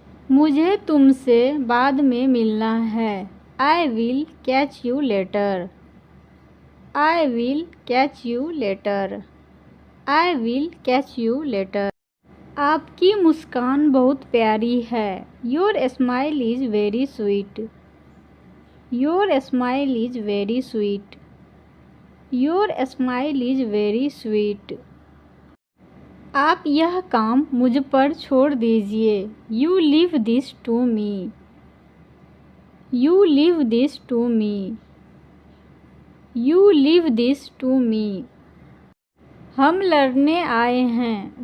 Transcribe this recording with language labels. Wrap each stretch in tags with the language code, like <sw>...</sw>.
<hi>मुझे तुमसे बाद में मिलना है.</hi> <en>I will catch you later. I will catch you later. I will catch you later.</en> <hi>आपकी मुस्कान बहुत प्यारी है.</hi> <en>Your smile is very sweet. Your smile is very sweet. Your smile is very sweet.</en> <hi>आप यह काम मुझ पर छोड़ दीजिए।</hi> <en>You leave this to me. You leave this to me. You leave this to me. हम लड़ने आए हैं।</en>